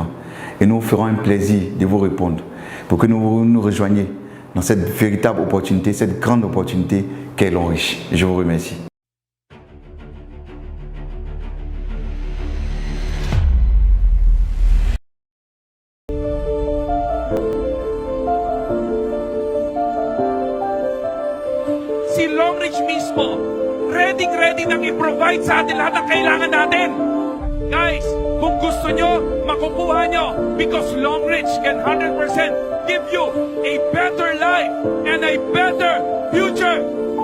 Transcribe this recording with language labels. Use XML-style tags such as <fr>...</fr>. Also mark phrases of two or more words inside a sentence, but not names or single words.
<fr>Et nous ferons un plaisir de vous répondre pour que vous nous rejoigniez dans cette véritable opportunité, cette grande opportunité qu'est l'homme riche. Je vous remercie.</fr> <tl>Si Long Rich mismo, ready nang i-provide sa atin lahat ng kailangan natin.</tl> <en>Guys,</en> <tl>kung gusto nyo, makukuha nyo</tl> <en>because Long Rich can 100% give you a better life and a better future.</en>